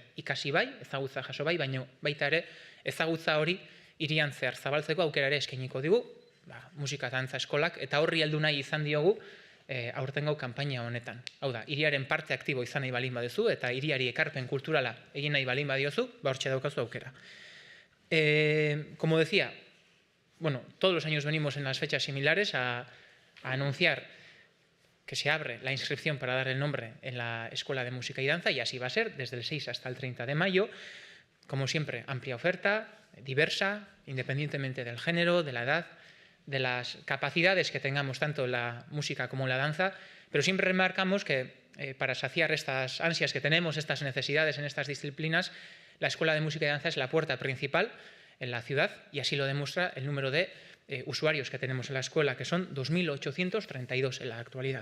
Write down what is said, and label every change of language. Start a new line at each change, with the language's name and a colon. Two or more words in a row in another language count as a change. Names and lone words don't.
Basque: Ikasi bai, ezagutza jaso bai, baina baita ere ezagutza hori hirian zehar zabaltzeko aukera ere eskainiko digu, musika eta dantza eskolak, eta horri heldu nahi izan diogu aurtengo kanpaina honetan. Hau da, hiriaren parte aktibo izan nahi balin baduzu, eta hiriari ekarpen kulturala egin nahi balin badiozu, hortxe daukazu aukera.
Spanish: Como decía, todos los años venimos en las fechas similares a anunciar que se abre la inscripción para dar el nombre en la Escuela de Música y Danza, y así va a ser desde el 6 hasta el 30 de mayo. Como siempre, amplia oferta, diversa, independientemente del género, de la edad, de las capacidades que tengamos tanto en la música como en la danza, pero siempre remarcamos que para saciar estas ansias que tenemos, estas necesidades en estas disciplinas, la Escuela de Música y Danza es la puerta principal en la ciudad, y así lo demuestra el número de usuarios que tenemos en la escuela, que son 2.832 en la actualidad.